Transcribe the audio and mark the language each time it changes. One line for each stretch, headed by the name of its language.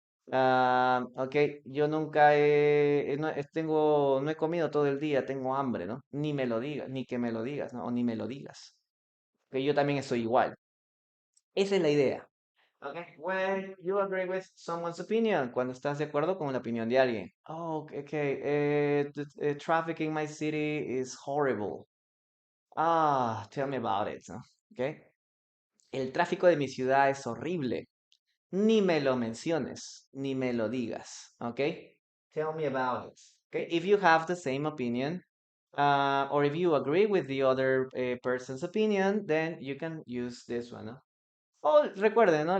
Spanish: Ok, yo nunca no he comido todo el día, tengo hambre, ¿no? Ni me lo digas, ni que me lo digas, ¿no? O ni me lo digas. Que yo también estoy igual. Esa es la idea. Okay, when you agree with someone's opinion, cuando estás de acuerdo con la opinión de alguien.
English: Oh, okay, the traffic in my city is horrible. Ah, tell me about it, ¿no? Okay.
Spanish: El tráfico de mi ciudad es horrible. Ni me lo menciones, ni me lo digas, okay?
English: Tell me about it. Okay, if you have the same opinion, or if you agree with the other person's opinion, then you can use this one, ¿no? O recuerden, ¿no?